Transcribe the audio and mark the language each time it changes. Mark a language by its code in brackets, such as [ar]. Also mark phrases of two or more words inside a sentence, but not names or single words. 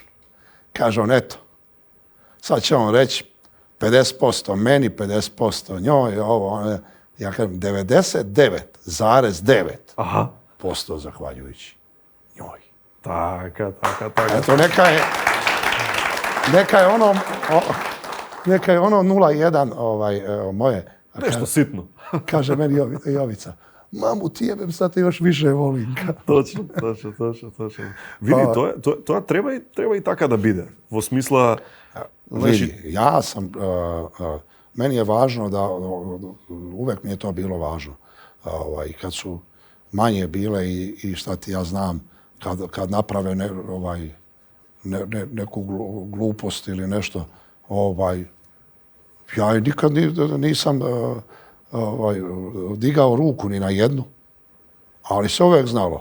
[sr] Kaže on, eto, sad će on reći 50% meni, 50% njoj, ovo, ja kažem, 99,9% zahvaljujući njoj. [mk] Така. [sr] Eto, neka je ono 0,1 moje. Nešto sitno. Kaže meni Jovica, mamu ti jebem, sad te još više volim. [mk] Точно. Види, тоа треба и така да биде. Во смисла... [sr] Vidi, ja sam, meni je važno da, uvek mi je to bilo važno. Kad su manje bile i šta ti ja znam, kad naprave neku glupost ili nešto, ja nikad nisam digao ruku ni na jednu, ali se uvek znalo.